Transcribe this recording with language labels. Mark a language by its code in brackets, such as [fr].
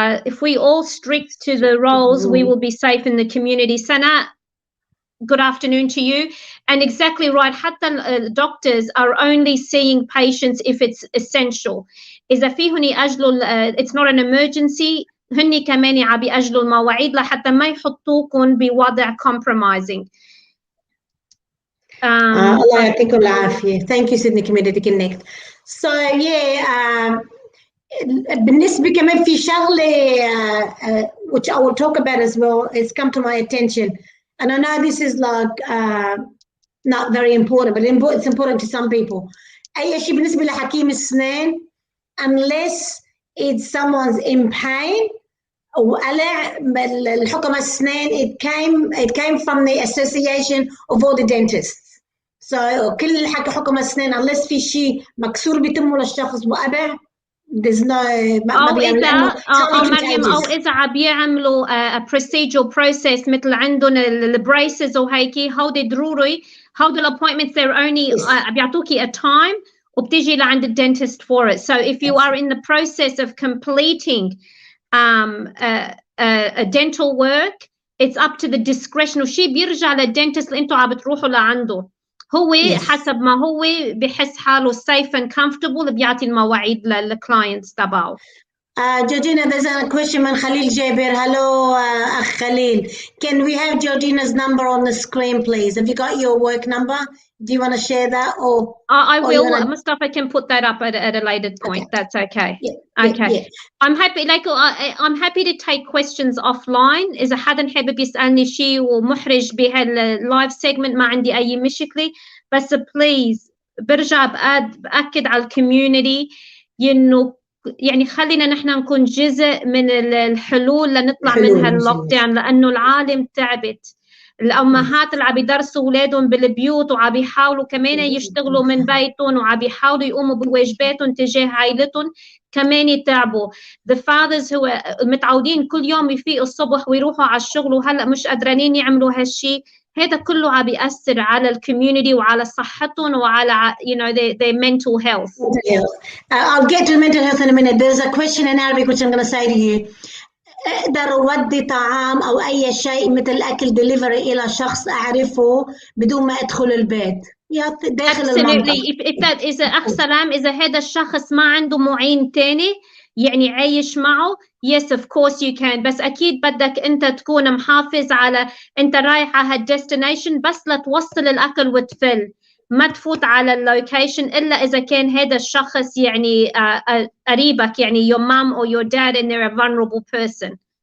[en] If we all strict to the roles, we will be safe in the community. Sana, good afternoon to you. And exactly right, [ar] حتى [en] doctors are only seeing patients if it's essential. [ar] إذا في هني أجلوا [en] it's not an emergency. [ar] هني كمان عبي أجلوا المواعيد لحتى ما يحطوكم بوضع compromising. الله يعطيكم العافية. [en] Thank you Sydney Community Connect. So yeah, [ar] بالنسبة كمان في شغلة [en] which I will talk about as well. It's come to my attention. and I know this is like not very important, but it's important to some people. [ar] أي شيء بالنسبة لحكيم السنان [en] unless it's someone's in pain [ar] وقلع الحكم السنان [en] it came from the association of all the dentists. [ar] So كل حكي حكم السنان [en] unless [ar] في شيء مكسور بتمه للشخص وقلع [en] there's no [ar] أو إذا مريم أو إذا عم يعملوا [en] procedural process [ar] مثل عندهم البريسز وهيك هودي ضروري هودي الappointments [en] they're only [ar] بيعطوكي [en] a time [ar] وبتيجي لعند الدنتست [en] for it. So if you are in the process of completing a dental work, it's up to the discretion [ar] وشي بيرجع للدنتست اللي انتوا عم بتروحوا لعنده. هو حسب ما هو بحس حاله [en] safe and comfortable [ar] بيعطي المواعيد للكلاينتس تبعه. [en] Georgina, there's a question [ar] من خليل جابر. [en] Hello, [ar] أخ خليل. [en] Can we have Georgina's number on the screen, please? Have you got your work number? Do you want to share that? Or I will. Mustafa can put that up at a later point. Okay. That's okay. Yeah, okay. Yeah. I'm happy. Like I'm happy to take questions offline. [ar] إذا حدا حابب يسألني شيء ومحرج بهاللايف segment ما عندي أي مشكلة. بس [en] please [ar] برجع بأكد على الكوميونتي إنه يعني خلينا نحن نكون جزء من الحلول لنطلع من هاللوك داون لأنه العالم تعبت. الأمهات اللي عم يدرسوا أولادهم بالبيوت وعم يحاولوا كمان يشتغلوا من بيتهم وعم يحاولوا يقوموا بواجباتهم تجاه عائلتهم كمان يتعبوا. [en] The fathers [ar] هو متعودين كل يوم يفيقوا الصبح ويروحوا على الشغل وهلأ مش قادرين يعملوا هالشي. هذا كله عم بيأثر على الكوميونتي وعلى صحتهم وعلى [en] their mental health. I'll get to mental health in a minute. There's a question in Arabic which I'm going to say to you. [ar] أقدر أودي طعام أو أي شيء مثل أكل ديليفري إلى شخص أعرفه بدون ما أدخل البيت داخل المنطقة. If that is أخ سلام إذا هذا الشخص ما عنده معين تاني يعني عايش معه [en] yes of course you can [ar] بس أكيد بدك أنت تكون محافظ على أنت رايح على هالديستنيشن بس لا توصل الأكل وتفل ما تفوت على اللوكيشن إلا إذا كان هذا الشخص يعني قريبك يعني [en] your mom or your dad and they're a vulnerable person.